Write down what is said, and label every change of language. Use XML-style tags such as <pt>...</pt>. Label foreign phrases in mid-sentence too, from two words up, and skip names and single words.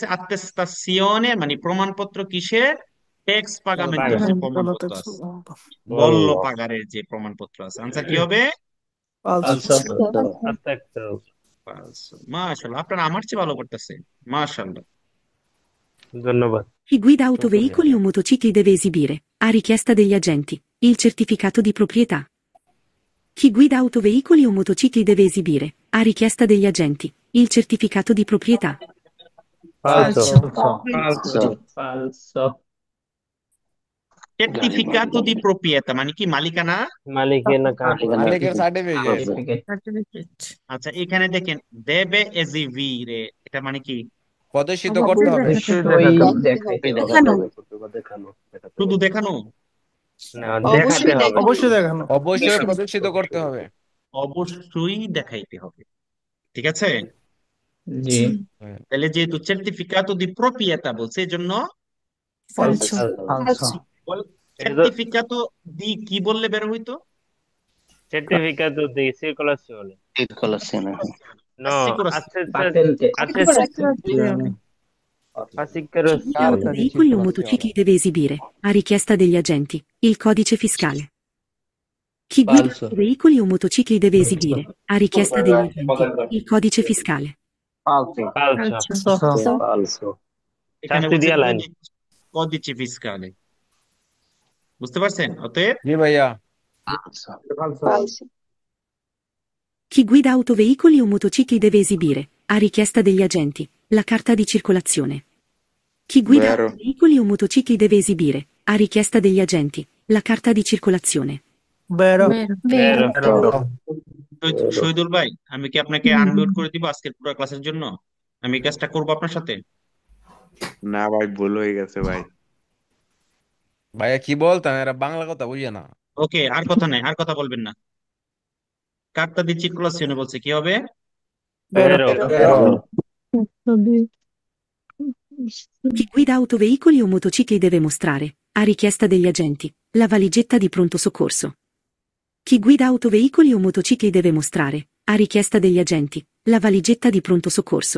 <bn>আত্তেস্তাসিওনে মানে প্রমাণপত্র কিসের? ট্যাক্স পাগামেন্টের যে প্রমাণপত্র আছে, বল্ল পাগারের যে প্রমাণপত্র আছে। আনসার কি হবে?</bn> <it>Falso.</it> <bn>মাশাআল্লাহ, আপনারা আমার চেয়ে ভালো করতেছে, মাশাআল্লাহ। ধন্যবাদ।</bn> <it>Chi guida autoveicoli o motocicli deve esibire, a richiesta degli agenti, il certificato di proprietà. Chi guida autoveicoli o motocicli deve esibire, a richiesta degli agenti, il certificato di proprietà. Falso. Falso. certificato di proprietà</it> <bn>মানে কি? মালিকানা। মালিকানা কার্ড। মালিকের সার্টিফিকেট আচ্ছা, এখানে দেখেন দেবে এজিভিরে, এটা মানে কি? প্রদর্শিত করতে হবে দেখানো। শুধু দেখানো? না, দেখাতে হবে। অবশ্যই দেখানো। অবশ্যই প্রদর্শিত করতে হবে অবশ্যই দেখাইতে হবে, ঠিক আছে? জি। তাহলে যেহেতু</bn> <it>certificato di proprietà</it> <bn>বলছে, এজন্য</bn> <it>Falso. Falso. certificato di</it> <bn>কি বললে বের হইতো?</bn> <it>Certificato di circolazione. No, Assicurazione. assicurazione. Veicoli o motocicli deve esibire, a richiesta degli agenti, il codice fiscale. Chi guida veicoli o motocicli deve esibire, a richiesta degli agenti, il codice fiscale. Falso.</it> <bn>এখানে শাস্তি দিয়া লাইন।</bn> <it>codice fiscale.</it> <bn>বুঝতে পারছেন? অতএব জি ভাইয়া।</bn> <it>falso, Chi guida autoveicoli o motocicli deve esibire, a richiesta degli agenti, la carta di circolazione. Chi guida Vero. autoveicoli o motocicli deve esibire, a richiesta degli agenti, la carta di circolazione. বেরো Vero. Vero.</it> <bn>শহীদুল ভাই, আমি কি আপনাকে আনমিউট করে দিব আজকের পুরো ক্লাসের জন্য? আমি এই কাজটা করবো আপনার সাথে। না ভাই, ভুল হয়ে গেছে ভাই। ভাইয়া কি বলতাম, এরা বাংলা কথা বুঝে না। ওকে, আর কথা নাই, আর কথা বলবেন না।</bn> <it>carta di circolazione</it> <bn>বলছে কি হবে?</bn> <it>বেরো Vero. Vero. Chi guida autoveicoli o motocicli deve mostrare, a richiesta degli agenti, la valigetta di pronto soccorso. Chi guida autoveicoli o motocicli deve mostrare, a richiesta degli agenti, la valigetta di pronto soccorso.</it>